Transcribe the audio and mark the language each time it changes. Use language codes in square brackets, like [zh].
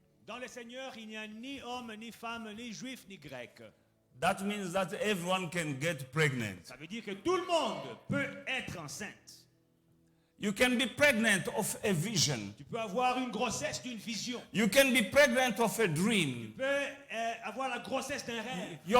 [fr] Dans le Seigneur, il n'y a ni homme, ni femme, ni juif, ni grec. [en] That means that everyone can get pregnant. [fr] Ça veut dire que tout le monde peut être enceinte. [en] You can be pregnant of a vision. [fr] Tu peux avoir une grossesse d'une vision. [en] You can be pregnant of a [fr] Tu [en] dream. [fr] peux avoir la grossesse d'un rêve.